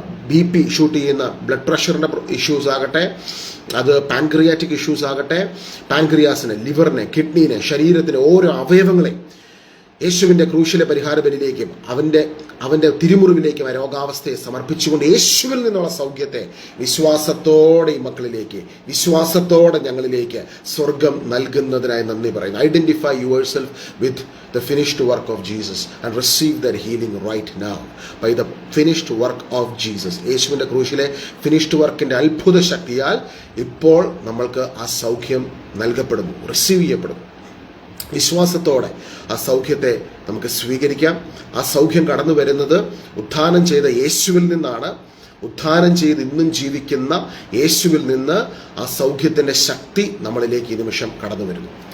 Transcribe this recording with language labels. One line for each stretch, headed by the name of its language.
Malayalam: BP shoot ചെയ്യുന്ന blood പ്രഷറിൻ്റെ issues ആകട്ടെ, അത് പാൻക്രിയാറ്റിക് ഇഷ്യൂസ് ആകട്ടെ, പാൻക്രിയാസിനെ, ലിവറിനെ, കിഡ്നീനെ, ശരീരത്തിലെ ഓരോ അവയവങ്ങളെ യേശുവിൻ്റെ ക്രൂശിലെ പരിഹാര ബലിയിലേക്കും അവൻ്റെ തിരുമുറിവിലേക്കും ആ രോഗാവസ്ഥയെ സമർപ്പിച്ചുകൊണ്ട് യേശുവിൽ നിന്നുള്ള സൗഖ്യത്തെ വിശ്വാസത്തോടെ ഈ മക്കളിലേക്ക്, വിശ്വാസത്തോടെ ഞങ്ങളിലേക്ക് സ്വർഗം നൽകുന്നതിനായി നന്ദി പറയുന്നു.
English: Identify yourself with the finished work of Jesus and receive that healing right now by the finished work of Jesus.
Malayalam: യേശുവിൻ്റെ ക്രൂശിലെ ഫിനിഷ്ഡ് വർക്കിൻ്റെ അത്ഭുത ശക്തിയാൽ ഇപ്പോൾ നമ്മൾക്ക് ആ സൗഖ്യം നൽകപ്പെടുന്നു, റിസീവ് ചെയ്യപ്പെടുന്നു. വിശ്വാസത്തോടെ ആ സൗഖ്യത്തെ നമുക്ക് സ്വീകരിക്കാം. ആ സൗഖ്യം കടന്നു വരുന്നത് ഉത്ഥാനം ചെയ്ത യേശുവിൽ നിന്നാണ്. ഉത്ഥാനം ചെയ്ത് ഇന്നും ജീവിക്കുന്ന യേശുവിൽ നിന്ന് ആ സൗഖ്യത്തിൻ്റെ ശക്തി നമ്മളിലേക്ക് ഈ നിമിഷം കടന്നു വരുന്നു.